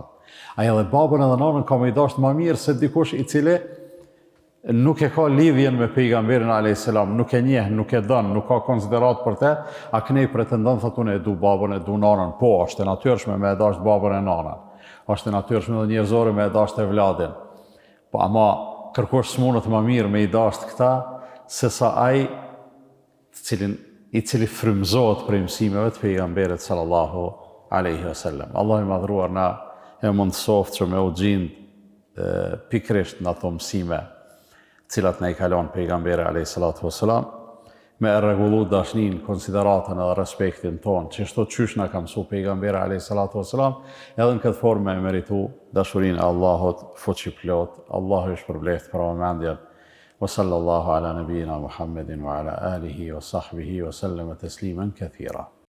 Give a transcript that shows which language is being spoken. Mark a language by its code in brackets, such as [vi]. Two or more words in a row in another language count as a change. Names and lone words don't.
[sq] Ai edhe babën edhe nanën ka më i dashur më mirë se dikush i cili nuk e ka lidhjen me pejgamberin [ar] عليه السلام, [sq] nuk e njeh, nuk e don, nuk ka konsiderat për te, a kënej pretendon thotë unë e du babën, e du nanën. Po, është e natyrshme me e dashur babën e nanën. Është e natyrshme dhe njerëzore me e dashur vladin. Po ama kërkosh smunët më mirë me i dashur këta se sa ai i cili frymëzohet për mësimeve të pejgamberit [ar] صلى الله عليه وسلم. [sq] Allah i madhruar na e mundsoft që me u gjind pikrisht në ato mësime cilat na i kalon pejgamberi [ar] عليه الصلاة والسلام, [sq] me e rregullu dashnin, konsideratën edhe respektin ton, që shto qysh na ka mësu pejgamberi [ar] عليه الصلاة والسلام, [sq] edhe në këtë formë e meritu dashurinë e Allahut fuqiplot. Allahu i shpërbleft për vëmendjen. [ar] وصلى الله على نبينا محمد وعلى آله وصحبه وسلم تسليما كثيرا.